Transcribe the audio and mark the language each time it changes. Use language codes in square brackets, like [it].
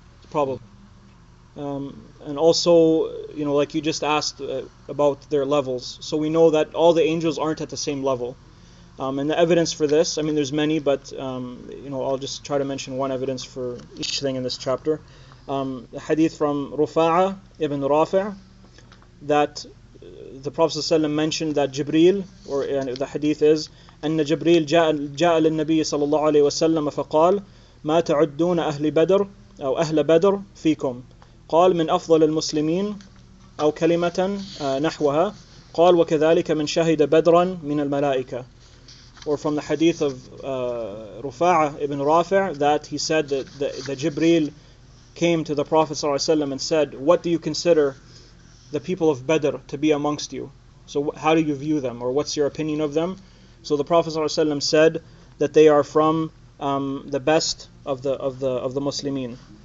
[en] Probably. And also, like you just asked about their levels. So we know that all the angels aren't at the same level. And the evidence for this, I mean, there's many, but I'll just try to mention one evidence for each thing in this chapter. [ar] The hadith from Rufa'a ibn Rafi' that the Prophet ﷺ mentioned that Jibreel, or the hadith is, أن جبريل جاء للنبي صلى الله عليه وسلم فقال ما تعدون أهل بدر أو أهل بدر فيكم قال من أفضل المسلمين أو كلمة نحوها قال وكذلك من شهد بدرا من الملائكة. [en] Or from the hadith of Rufa'a ibn Rafi' that he said that the Jibreel came to the Prophet ﷺ and said, what do you consider the people of Badr to be amongst you? So how do you view them, or what's your opinion of them? So the Prophet ﷺ said that they are from the best of the Muslimin.